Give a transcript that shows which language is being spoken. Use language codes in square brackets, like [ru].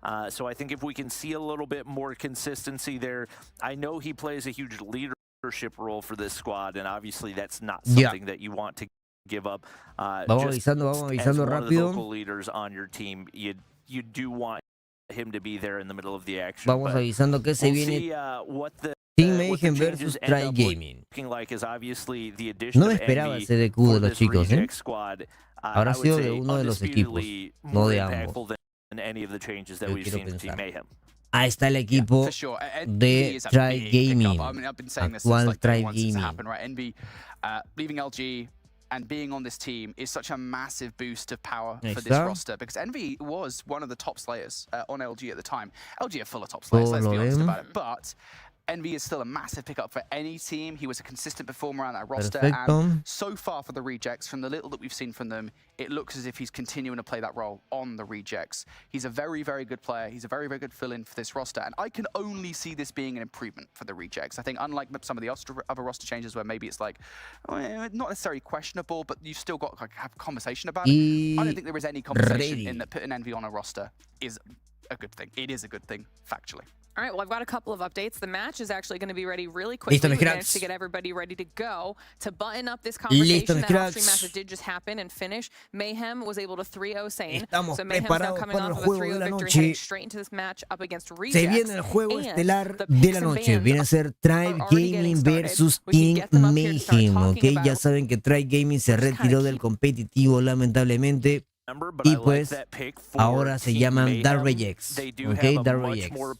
[en] So I think if we can see a little bit more consistency there, I know he plays a huge leadership role for this squad, and obviously that's not something that you want to give up. [es] Vamos avisando [en] as one of the [es] rápido. [en] local leaders on your team, you do want him to be there in the middle of the action. [es] Vamos avisando que se viene Team Mayhem versus Try Gaming. No me esperaba ese DQ de los chicos, ¿eh? Habrá sido de uno de los equipos, no de ambos. Yo quiero pensar. Ahí está el equipo de Try Gaming, actual Try Gaming. [en] Leaving LG and being on this team is such a massive boost of power [es] Ahí [en] for this [es] está. [en] roster because Envy was one of the top slayers on LG at the time. LG are full of top slayers, let's be honest about it, but Envy is still a massive pickup for any team. He was a consistent performer on that roster, and so far for the Rejects, from the little that we've seen from them, it looks as if he's continuing to play that role on the Rejects. He's a very, very good player. He's a very, very good fill-in for this roster, and I can only see this being an improvement for the Rejects. I think unlike some of the other roster changes where maybe it's like, not necessarily questionable, but you've still got to have a conversation about it. I don't think there is any conversation in that putting Envy on a roster is a good thing. It is a good thing, factually. All right, well, I've got a couple of updates. The match is actually going to be ready really quickly. We managed to get everybody ready to go to button up this conversation. That off-stream match that did just happen and finish. Mayhem was able to 3-0 Sane. So Mayhem's now coming off of a 3-0 victory, heading straight into this match up against Rejects. [es] Se viene el juego estelar de la noche. Viene a ser Try Gaming versus Team Mayhem, ¿ok? Ya saben que Try Gaming se retiró del competitivo, lamentablemente. Y pues ahora se llaman Dark Rejects, ¿ok? Dark Rejects.